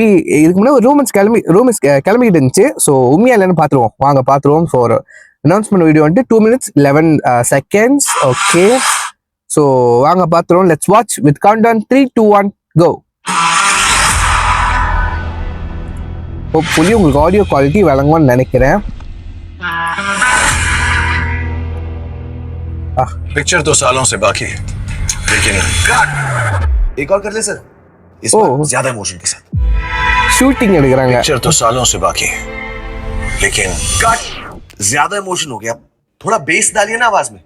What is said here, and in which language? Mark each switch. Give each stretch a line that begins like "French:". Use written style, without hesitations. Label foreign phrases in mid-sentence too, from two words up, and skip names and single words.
Tamil: இதுக்கு முன்னாடி ரூமன்ஸ் கிளம்பிக்கிட்டு இருந்துச்சு. ஸோ உண்மையா இல்லைன்னு பார்த்துருவோம், வாங்க பார்த்துருவோம். ஸோ ஒரு
English: announcement video
Tamil: வந்துட்டு
English: 2 minutes 11 seconds. okay, so
Tamil: வாங்க பார்த்துருவோம்.
English: let's watch with countdown 3, 2, 1 go.
Tamil: ஹோப்ஃபுல்லி உங்களுக்கு
English: audio quality
Tamil: வழங்கும்னு நினைக்கிறேன்.
Hindi: पिक्चर तो सालों से बाकी है, लेकिन एक और कर ले सर, इस बार ज्यादा इमोशन के साथ
Tamil: शूटिंग எடுக்கறாங்க.
Hindi: पिक्चर तो सालों से बाकी है, लेकिन कट ज्यादा इमोशन हो गया, थोड़ा बेस डालिए ना आवाज में.